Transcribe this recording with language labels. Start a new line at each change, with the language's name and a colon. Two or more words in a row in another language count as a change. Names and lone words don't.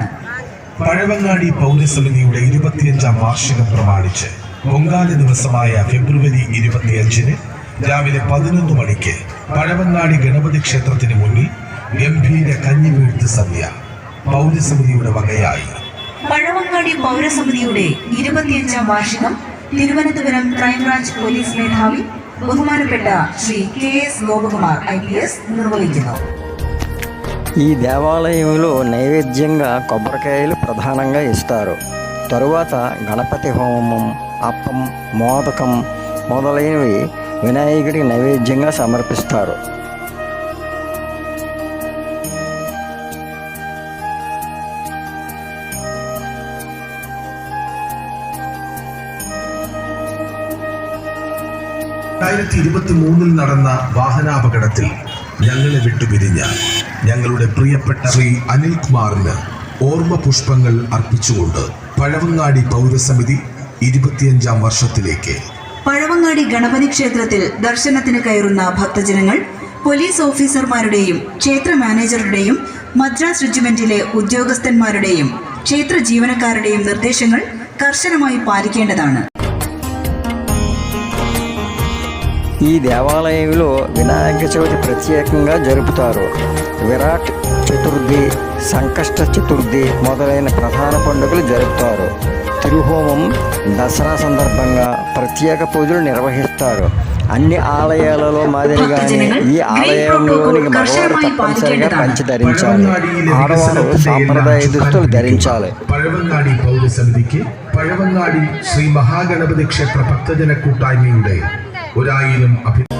Malayalam: പഴവങ്ങാടി പൗരസമിതിയുടെ 25ാം വാർഷികം പ്രമാണിച്ച് പൊങ്കാല ദിവസമായ ഫെബ്രുവരി 25-ന് രാവിലെ 11 മണിക്ക് പഴവങ്ങാടി ഗണപതി ക്ഷേത്രത്തിന് മുന്നിൽ ഗംഭീര കഞ്ഞിവീഴ്ത്ത് സദ്യ പൗരസമിതിയുടെ വകയായി. പഴവങ്ങാടി പൗരസമിതിയുടെ 25ാം വാർഷികം തിരുവനന്തപുരം ക്രൈംബ്രാഞ്ച് പോലീസ് മേധാവി ബഹുമാനപ്പെട്ട ശ്രീ KS ഗോപകുമാർ IPS നിർവഹിക്കുന്നു.
Telugu: ఈ దేవాలయంలో నైవేద్యంగా కొబ్బరికాయలు ప్రధానంగా ఇస్తారు. తరువాత గణపతి హోమం, అప్పం, మోదకం మొదలైనవి వినాయకుడికి నైవేద్యంగా సమర్పిస్తారు.
Malayalam: നടന്ന വാഹനാപകടത്തിൽ ഞങ്ങളെ വിട്ടുപിരിഞ്ഞ ഞങ്ങളുടെ പ്രിയപ്പെട്ട ശ്രീ അനിൽകുമാറിന് ഓർമ്മ പുഷ്പങ്ങൾ അർപ്പിച്ചുകൊണ്ട് പഴവങ്ങാടി പൗരസമിതി 25ാം വർഷത്തിലേക്ക്. പഴവങ്ങാടി ഗണപതി ക്ഷേത്രത്തിൽ ദർശനത്തിന് കയറുന്ന ഭക്തജനങ്ങൾ പോലീസ് ഓഫീസർമാരുടെയും ക്ഷേത്ര മാനേജറുടെയും മദ്രാസ് റെജിമെന്റിലെ ഉദ്യോഗസ്ഥന്മാരുടെയും ക്ഷേത്ര ജീവനക്കാരുടെയും നിർദ്ദേശങ്ങൾ കർശനമായി പാലിക്കേണ്ടതാണ്.
Telugu: ఈ దేవాలయంలో వినాయక చవితి ప్రత్యేకంగా జరుపుతారు. విరాట్ చతుర్థి, సంకష్ట చతుర్థి మొదలైన ప్రధాన పండుగలు జరుపుతారు. తిరుహోమం, దసరా సందర్భంగా ప్రత్యేక పూజలు నిర్వహిస్తారు. అన్ని ఆలయాలలో మాదిరిగానే ఈ ఆలయంలోనికి మగవారు తప్పనిసరిగా పంచి ధరించాలి. ఆడవారు సాంప్రదాయ దుస్తులు ధరించాలి.
Malayalam: പഴവങ്ങാടി പൗരസമിതിക്ക് പഴവങ്ങാടി ശ്രീ മഹാഗണപതി ക്ഷേത്ര ഭക്തജന കൂട്ടായ്മയുടെ 1000